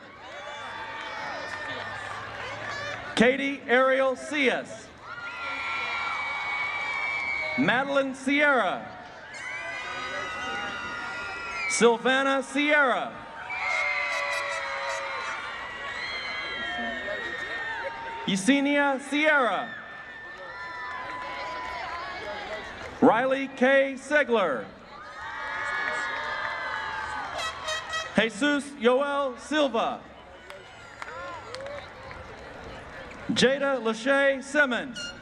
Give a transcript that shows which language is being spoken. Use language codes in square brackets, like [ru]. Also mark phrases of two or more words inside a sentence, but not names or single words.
[en] Katie Ariel Cias. Madeline Sierra. Sylvana Sierra. Yesenia Sierra. Riley K. Segler. Jesus Yoel Silva. Jada Lachey Simmons.